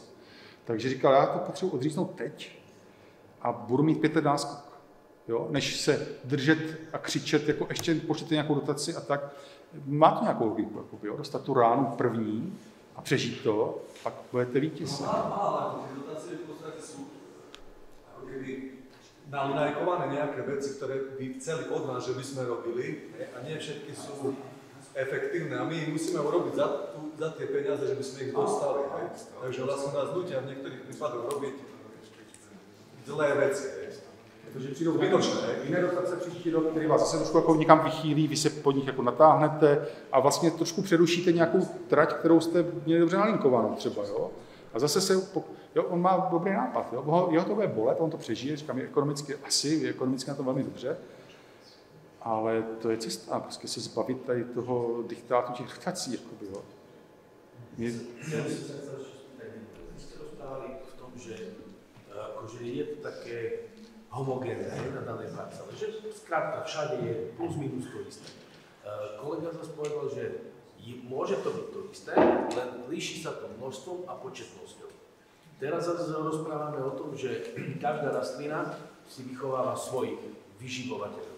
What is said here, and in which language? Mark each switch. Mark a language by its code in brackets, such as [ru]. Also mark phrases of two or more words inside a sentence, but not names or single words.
[cs] Takže říkal, já to potřebuji odříznout teď a budu mít 5 let náskok. Jo, než se držet a křičet, jako ještě počtete nějakou dotaci a tak. Má to nějakou logiku, jakoby, jo, dostat tu ránu první a přežít to, pak budete vítěz. Má, [sk] tie dotácie v podstate sú ako keby nalinajkované nejaké veci, ktoré by chceli od nás, že by sme robili, a nie všetky sú efektívne a my ich musíme urobiť za tie peniaze, že by sme ich dostali. Takže vlastne nás nutia v niektorých prípadoch robiť zlé veci. [cs] Protože přijdou jiné dotace příští rok, který vás zase trošku jako někam vychýlí, vy se pod nich jako natáhnete a vlastně trošku přerušíte nějakou trať, kterou jste měli dobře nalinkovanou třeba, jo. A zase se, jo, on má dobrý nápad, jo, jeho to bude bolet, on to přežije, říkám, je ekonomicky na to velmi dobře, ale to je cesta, prostě se zbavit tady toho diktátu těch dotací, jakoby, jo. [sk] v tom, že akože je to také homogénne na danej parcele, že skrátka všade je plus minus to isté. Kolega zase povedal, že môže to byť to isté, len líši sa to množstvom a početnosťou. Teraz zase rozprávame o tom, že každá rastlina si vychováva svojich vyživovateľov.